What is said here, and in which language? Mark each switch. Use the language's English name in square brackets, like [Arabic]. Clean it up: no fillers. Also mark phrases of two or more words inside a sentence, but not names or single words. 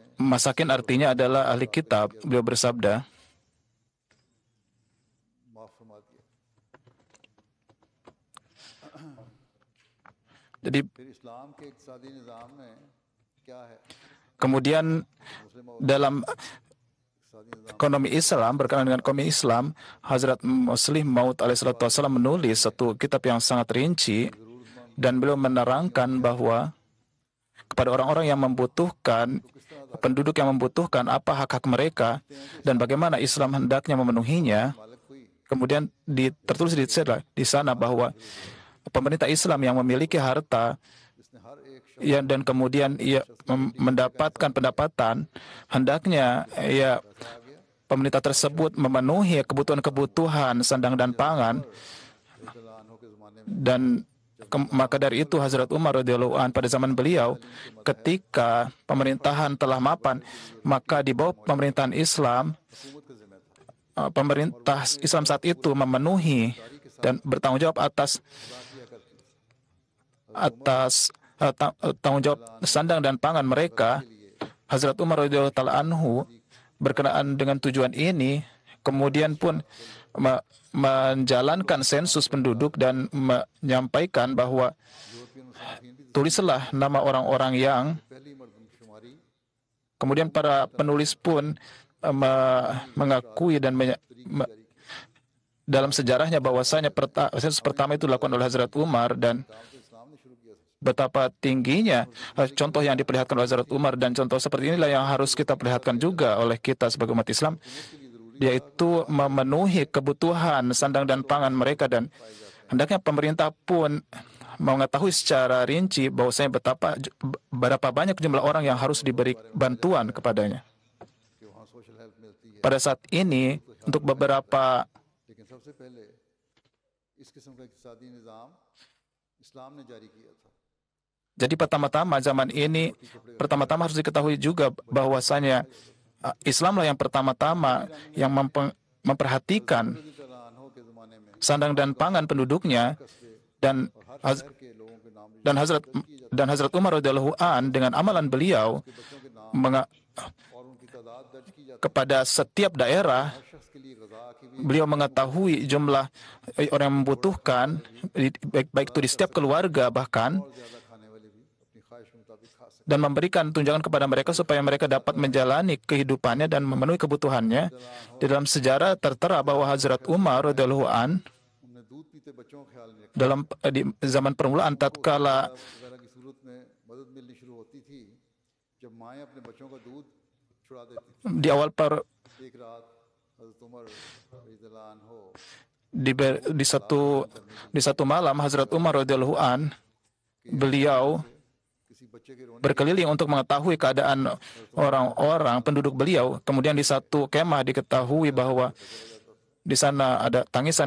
[Indonesian] masakin, artinya adalah ahli kitab. Beliau bersabda, [Urdu] معاف فرما دیا. [Indonesian] jadi [Urdu] پھر اسلام کے اقتصادی نظام میں کیا ہے? [Indonesian] kemudian [Urdu] مسلم اور [Indonesian] dalam [Urdu] اقتصادی نظام [Indonesian] ekonomi Islam, berkenaan dengan ekonomi Islam, Hazrat Muslim Maud [Arabic] عليه الصلاة والسلام [Indonesian] menulis satu kitab yang sangat rinci, dan beliau menerangkan bahwa kepada orang-orang yang membutuhkan, penduduk yang membutuhkan, apa hak-hak mereka dan bagaimana Islam hendaknya memenuhinya. [Urdu] مالک ہوئی, [Indonesian] Kemudian tertulis di sana bahwa pemerintah Islam yang memiliki harta [Urdu] جس نے ہر ایک شخص [Indonesian] dan kemudian ia mendapatkan pendapatan, hendaknya pemerintah tersebut memenuhi kebutuhan-kebutuhan sandang dan pangan. [Urdu] رضی اللہ کے زمانے میں [Indonesian] Dan maka dari itu Hazrat Umar [Arabic] رضي الله عن [Indonesian] pada zaman beliau, ketika pemerintahan telah mapan, maka di bawah pemerintahan Islam, [Urdu] حکومت کا ذمہ تھا, [Indonesian] pemerintah Islam saat itu memenuhi dan bertanggung jawab atas tanggung jawab sandang dan pangan mereka. Hazrat Umar [Arabic] رضي الله تعالى عنه [Indonesian] berkenaan dengan tujuan ini, kemudian pun menjalankan sensus penduduk dan menyampaikan bahwa tulislah nama orang-orang yang, [Urdu] پہلی مردم شماری [Indonesian] kemudian para penulis pun mengakui dan dalam sejarahnya bahwasanya sensus pertama itu dilakukan oleh Hazrat Umar, dan [Urdu] کام تو اسلام نے شروع کیا تھا. [Indonesian] betapa tingginya contoh yang diperlihatkan oleh Hazrat Umar, dan contoh seperti inilah yang harus kita perlihatkan juga oleh kita sebagai umat Islam, yaitu memenuhi kebutuhan sandang dan pangan mereka. Dan hendaknya pemerintah pun mengetahui secara rinci bahwasanya berapa banyak jumlah orang yang harus diberi bantuan kepadanya. [Urdu] کہ وہاں [English] social help [Urdu] ملتی ہے, [Indonesian] Pada saat ini, untuk beberapa [Urdu] لیکن سب سے پہلے اس قسم کا اقتصادی نظام اسلام نے جاری کیا تھا. [Indonesian] jadi pertama-tama zaman ini, pertama-tama harus diketahui juga bahwasanya Islamlah yang pertama-tama yang memperhatikan [Urdu] رضی اللہ کے زمانے میں [Indonesian] sandang dan pangan penduduknya, dan [Urdu] ہر شہر کے لوگوں کے نام [Indonesian] dan Hazrat Umar [Arabic] رضي الله عن [Indonesian] dengan amalan beliau [Urdu] بچوں کے نام اور ان کی تعداد درج کی جاتی [Indonesian] kepada setiap daerah, [Urdu] ہے. ہر شخص کے لیے غذا کی بھی [Indonesian] beliau mengetahui jumlah orang yang membutuhkan, baik itu di setiap keluarga bahkan, [Urdu] اور زیادہ کھانے والے بھی اپنی خواہش کے مطابق کھا سکتے [Indonesian] dan memberikan tunjangan kepada mereka supaya mereka dapat menjalani kehidupannya dan memenuhi kebutuhannya. Di dalam sejarah tertera bahwa Hazrat Umar [Arabic] رضي الله عن [Urdu] ہیں. انہیں دودھ پیتے بچوں کا خیال نہیں رکھا. [Indonesian] dalam di zaman permulaan tatkala [Urdu] وغیرہ کی صورت میں مدد ملنی شروع ہوتی تھی جب مائیں اپنے بچوں کا دودھ چھڑا دیتی تھی. [Indonesian] di awal [Urdu] ایک رات حضرت عمر [Arabic] رضي الله عنه [Indonesian] di satu malam Hazrat Umar [Arabic] رضي الله عن [Indonesian] beliau [Urdu] کسی [Indonesian] berkeliling untuk mengetahui keadaan orang-orang penduduk beliau. Kemudian di satu kemah diketahui bahwa di sana ada tangisan.